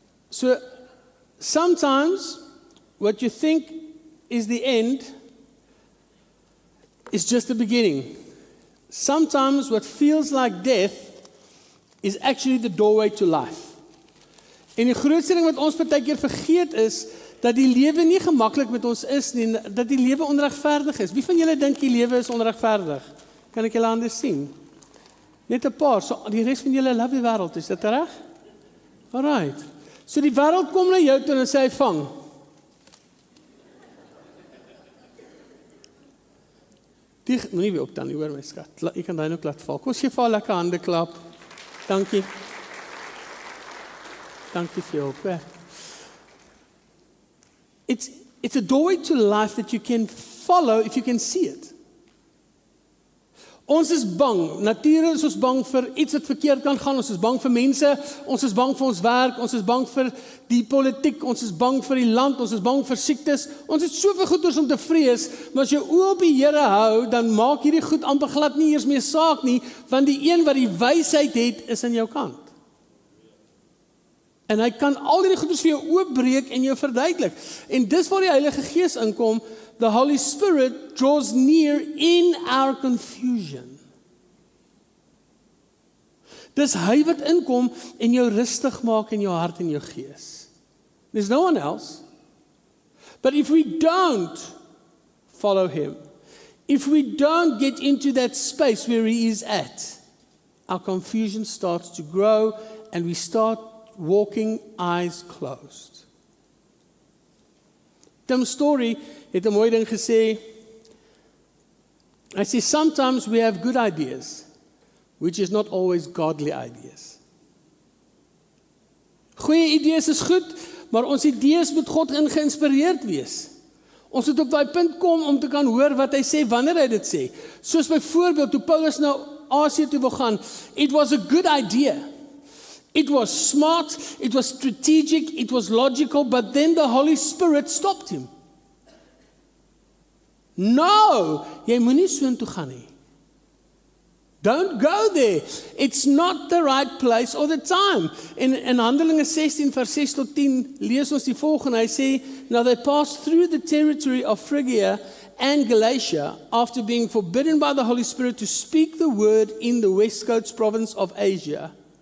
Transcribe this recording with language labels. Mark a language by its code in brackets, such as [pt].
[en] So, sometimes, what you think is the end, is just the beginning. Sometimes what feels like death is actually the doorway to life. [af] En die grootste ding wat ons baie keer vergeet is, dat die lewe nie gemaklik met ons is nie, dat die lewe onregverdig is. Wie van julle dink die lewe is onregverdig? Kan ek julle hande sien? Net 'n paar, so die res van julle love die wêreld, is dit reg? Alright. So die wêreld kom na jou toe en sê hy vang. Die moenie weer opdan, hoor my skat. Jy kan daai nog laat val. Kom ons gee vir haar lekker hande klap. Dankie. Dankie vir jou hulp. [en] It's a doorway to life that you can follow if you can see it. [af] Ons is bang. Natuurlik is ons bang vir iets wat verkeerd kan gaan. Ons is bang vir mense. Ons is bang vir ons werk. Ons is bang vir die politiek. Ons is bang vir die land. Ons is bang vir siektes. Ons het soveel goeders om te vrees, maar as jy oë op die Here hou, dan maak hierdie goed amper glad nie eers meer saak nie, want die een wat die wysheid het, is aan jou kant. En hy kan al die goeders vir jou oopbreek en jou verduidelik. En dis waar die Heilige Gees inkom. [en] The Holy Spirit draws near in our confusion. [af] Dis hy wat inkom en jou rustig maak in jou hart en jou gees. [en] There's no one else. But if we don't follow him, if we don't get into that space where he is at, our confusion starts to grow and we start walking eyes closed. [af] Tim Story het 'n mooi ding gesê. Hy sê, [en] sometimes we have good ideas, which is not always godly ideas. [af] Goeie idees is goed, maar ons idees moet God geïnspireerd wees. Ons moet op daai punt kom om te kan hoor wat hy sê, wanneer hy dit sê. Soos byvoorbeeld, toe Paulus nou Asië toe wil gaan, [en] it was a good idea. It was smart, it was strategic, it was logical, but then the Holy Spirit stopped him. [af] No, jy moenie soontoe gaan nie. [en] Don't go there. It's not the right place or the time. [af] In Handelinge 16 vers 6 tot 10 lees ons die volgende. Hy sê, [en] now they passed through the territory of Phrygia and Galatia after being forbidden by the Holy Spirit to speak the word in the West Coast province of Asia.